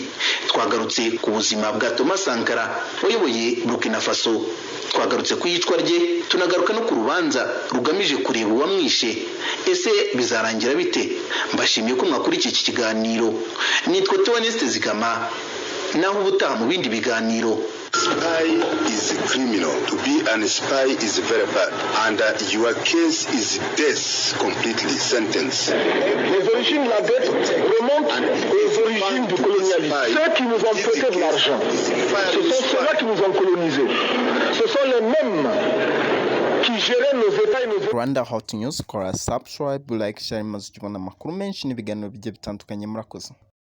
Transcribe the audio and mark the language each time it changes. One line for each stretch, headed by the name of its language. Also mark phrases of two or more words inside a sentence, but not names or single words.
Kinyarwanda: Twagarutse ku buzima bwa Thomas Sankara wayoboye Burkina Faso, twagarutse ku yicwa rye, tunagaruka no ku rubanza rugamije kureba uwamwishe. Ese bizarangira bite? Mbashimiye ko mwakurikiye iki kiganiro. Nitwa Theoneste Zigama, naho ubutaha mu bindi biganiro.
English: Spy is a criminal. To be an spy is very bad. And your case is death completely sentence.
French: Les origines de la dette remontent aux origines du colonialisme. Ceux qui nous ont prêté de l'argent, ce sont ceux-là qui nous ont colonisés. Ce sont les mêmes qui géraient nos États et nos États.
Kinyarwanda: Rwanda Hot News, kora
English: subscribe, like, share,
Kinyarwanda: maze tubona amakuru menshi n'ibiganiro bigiye bitandukanye. Murakoze.